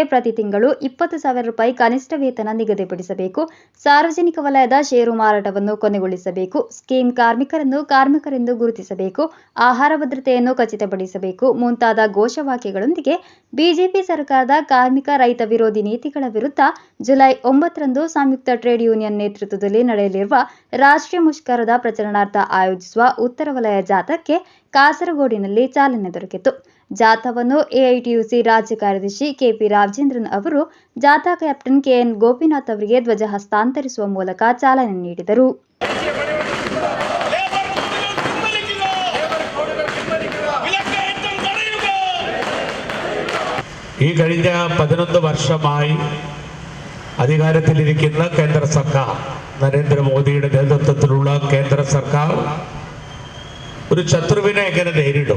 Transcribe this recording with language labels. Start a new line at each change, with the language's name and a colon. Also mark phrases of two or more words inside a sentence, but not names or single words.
Kannada: ಪ್ರತಿ ತಿಂಗಳು 20,000 ರೂಪಾಯಿ ಕನಿಷ್ಠ ವೇತನ ನಿಗದಿಪಡಿಸಬೇಕು, ಸಾರ್ವಜನಿಕ ವಲಯದ ಷೇರು ಮಾರಾಟವನ್ನು ಕೊನೆಗೊಳಿಸಬೇಕು, ಸ್ಕೀಮ್ ಕಾರ್ಮಿಕರನ್ನು ಕಾರ್ಮಿಕರೆಂದು ಗುರುತಿಸಬೇಕು, ಆಹಾರ ಭದ್ರತೆಯನ್ನು ಖಚಿತಪಡಿಸಬೇಕು ಮುಂತಾದ ಘೋಷವಾಕ್ಯಗಳೊಂದಿಗೆ ಬಿಜೆಪಿ ಸರ್ಕಾರದ ಕಾರ್ಮಿಕ ರೈತ ವಿರೋಧಿ ನೀತಿಗಳ ವಿರುದ್ಧ ಜುಲೈ 9ರಂದು ಸಂಯುಕ್ತ ಟ್ರೇಡ್ ಯೂನಿಯನ್ ನೇತೃತ್ವದಲ್ಲಿ ನಡೆಯಲಿರುವ ರಾಷ್ಟ್ರೀಯ ಮುಷ್ಕರದ ಪ್ರಚಾರ ಆಯೋಜಿಸುವ ಉತ್ತರ ವಲಯ ಜಾಥಾಕ್ಕೆ ಕಾಸರಗೋಡಿನಲ್ಲಿ ಚಾಲನೆ ದೊರಕಿತು. ಜಾಥಾವನ್ನು ಎಐಟಿಯುಸಿ ರಾಜ್ಯ ಕಾರ್ಯದರ್ಶಿ ಕೆಪಿ ರಾಜೇಂದ್ರನ್ ಅವರು ಜಾಥಾ ಕ್ಯಾಪ್ಟನ್ ಕೆಎನ್ ಗೋಪಿನಾಥ್ ಅವರಿಗೆ ಧ್ವಜ ಹಸ್ತಾಂತರಿಸುವ ಮೂಲಕ ಚಾಲನೆ ನೀಡಿದರು.
Malayalam: ഈ കഴിഞ്ഞ 11 വർഷമായി അധികാരത്തിലിരിക്കുന്ന കേന്ദ്ര സർക്കാർ, നരേന്ദ്രമോദിയുടെ നേതൃത്വത്തിലുള്ള കേന്ദ്ര സർക്കാർ ഒരു ശത്രുവിനെ എങ്ങനെ നേരിടും?